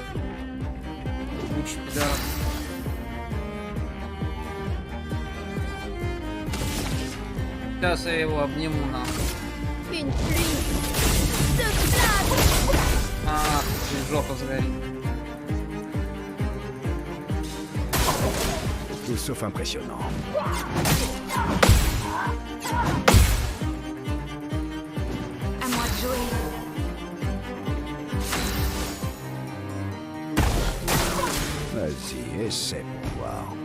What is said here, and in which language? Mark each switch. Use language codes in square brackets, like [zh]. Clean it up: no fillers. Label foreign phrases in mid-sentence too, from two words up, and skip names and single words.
[ru] Учит пидорас. Сейчас я его обниму нахуй. [fr] Une pluie de flammes. [ru] Ах, ты жопа сгорит. [fr] Tout sauf impressionnant. À moi de jouer. Vas-y, essaie pour voir.